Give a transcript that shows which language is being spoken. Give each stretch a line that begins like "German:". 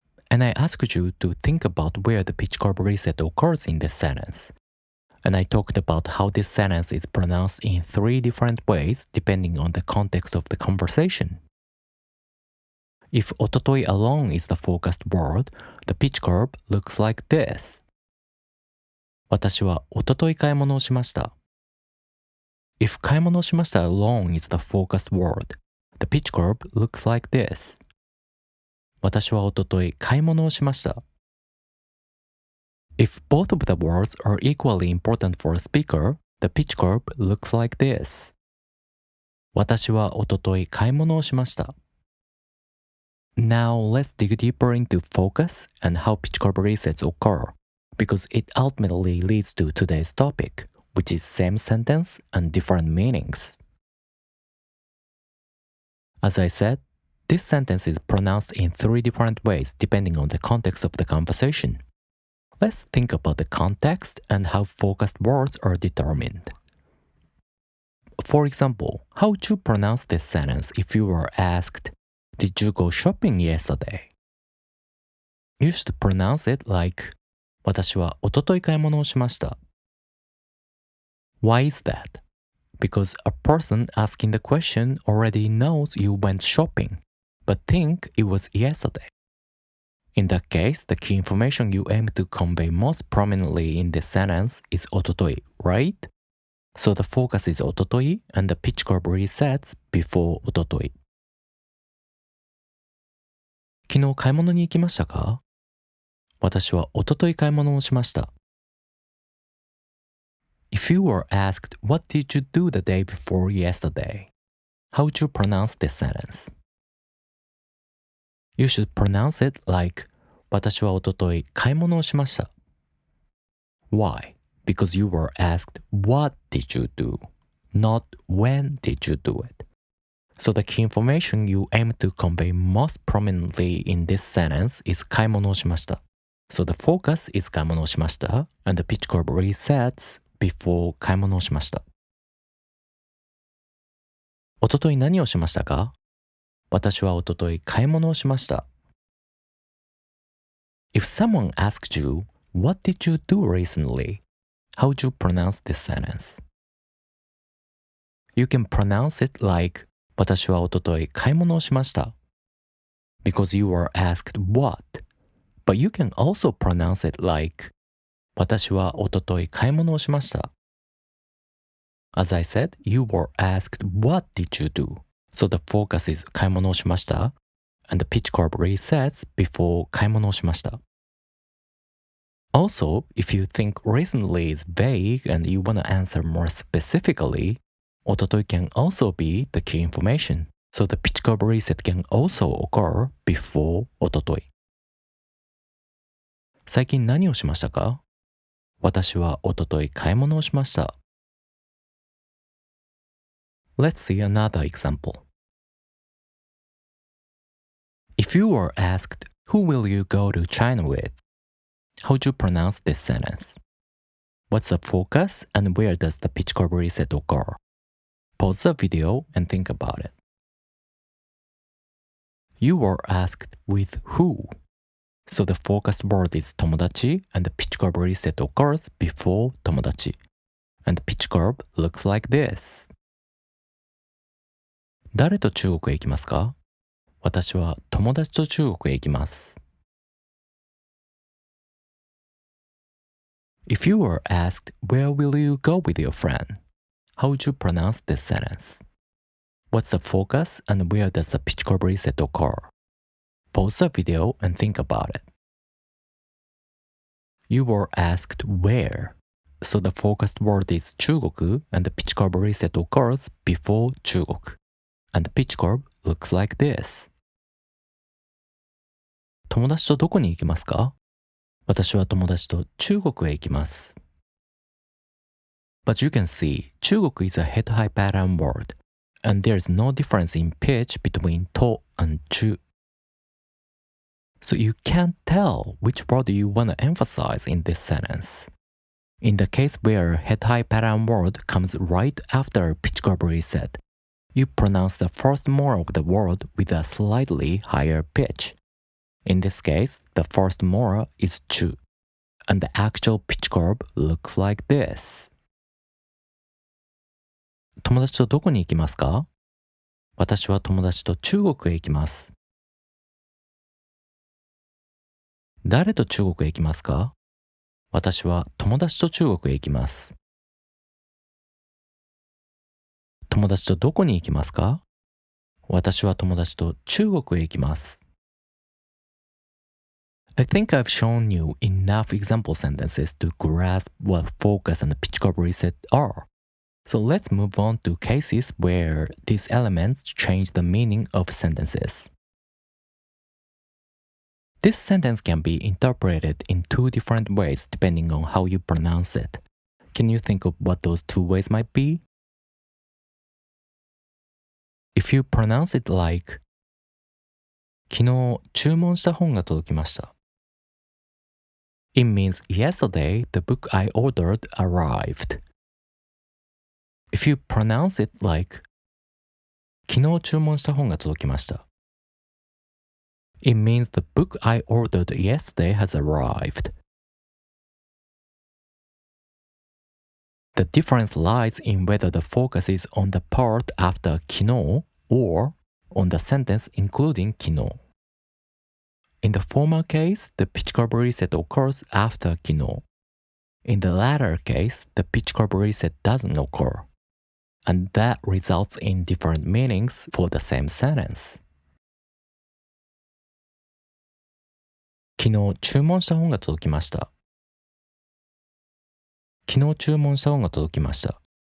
English: And I asked you to think about where the pitch curve reset occurs in this sentence. And I talked about how this sentence is pronounced in 3 different ways depending on the context of the conversation. If おととい alone is the focused word, the pitch curve looks like this.
Japanese: 私はおととい買い物をしました.
English: If 買い物をしました alone is the focused word, the pitch curve looks like this.
Japanese: 私はおととい買い物をしました.
English: If both of the words are equally important for a speaker, the pitch curve looks like this.
Japanese: 私はおととい買い物をしました.
English: Now let's dig deeper into focus and how pitch curve resets occur, because it ultimately leads to today's topic, which is same sentence and different meanings. As I said, this sentence is pronounced in 3 different ways depending on the context of the conversation. Let's think about the context and how focused words are determined. For example, how would you pronounce this sentence if you were asked, "Did you go shopping yesterday?" You should pronounce it like,
Japanese: 私はおととい買い物をしました.
English: Why is that? because a person asking the question already knows you went shopping, but think it was yesterday. In that case, the key information you aim to convey most prominently in this sentence is おととい, right? So the focus is おととい and the pitch curve resets before おととい.
Japanese: 昨日買い物に行きましたか？私はおととい買い物をしました。
English: If you were asked, what did you do the day before yesterday? How would you pronounce this sentence? You should pronounce it like
Japanese: 私はおととい買い物をしました。
English: Why? Because you were asked, what did you do? Not when did you do it? So the key information you aim to convey most prominently in this sentence is 買い物をしました。 So the focus is 買い物をしました and the pitch curve resets before 買い物をしました。
Japanese: おととい何をしましたか？私はおととい買い物をしました。
English: If someone asked you, what did you do recently? How would you pronounce this sentence? You can pronounce it like
Japanese: 私はおととい買い物をしました
English: because you were asked what, but you can also pronounce it like
Japanese: 私はおととい買い物をしました
English: As I said, you were asked what did you do? So the focus is 買い物をしました and the pitch curve resets before 買い物をしました Also, if you think recently is vague and you want to answer more specifically, おととい can also be the key information. So the pitch curve reset can also occur before おととい。
Japanese: 最近何をしましたか？私はおととい買い物をしました。
English: Let's see another example. If you were asked, who will you go to China with? How would you pronounce this sentence? What's the focus and where does the pitch curve reset occur? Pause the video and think about it. You were asked with who. So the focused word is 友達 and the pitch curve reset occurs before 友達. And the pitch curve looks like this.
Japanese: 誰と中国へ行きますか？私は友達と中国へ行きます。
English: If you were asked, where will you go with your friend? How would you pronounce this sentence? What's the focus and where does the pitch curve reset occur? Pause the video and think about it. You were asked where. So the focused word is 中国 and the pitch curve reset occurs before 中国. And the pitch curve looks like this.
Japanese: 友達とどこに行きますか？私は友達と中国へ行きます。
English: But you can see, 中国 is a head-high pattern word, and there's no difference in pitch between と and 中. So you can't tell which word you want to emphasize in this sentence. In the case where head-high pattern word comes right after pitch curve reset, you pronounce the first more of the word with a slightly higher pitch. In this case, the first more is 中, and the actual pitch curve looks like this.
Japanese: 友達とどこに行きますか？私は友達と中国へ行きます。誰と中国へ行きますか？私は友達と中国へ行きます。友達とどこに行きますか？私は友達と中国へ行きます。
English: I think I've shown you enough example sentences to grasp what focus and pitch curve reset are. So let's move on to cases where these elements change the meaning of sentences. This sentence can be interpreted in two different ways depending on how you pronounce it. Can you think of what those two ways might be? If you pronounce it like
Japanese: 昨日注文した本が届きました。
English: It means yesterday the book I ordered arrived. If you pronounce it like
Japanese: 昨日注文した本が届きました。
English: It means the book I ordered yesterday has arrived. The difference lies in whether the focus is on the part after 昨日 or on the sentence including 昨日. In the former case, the pitch curve reset occurs after 昨日. In the latter case, the pitch curve reset doesn't occur. And that results in different meanings for the same sentence.
Japanese: 昨日注文した本が届きました。昨日注文した本が届きました。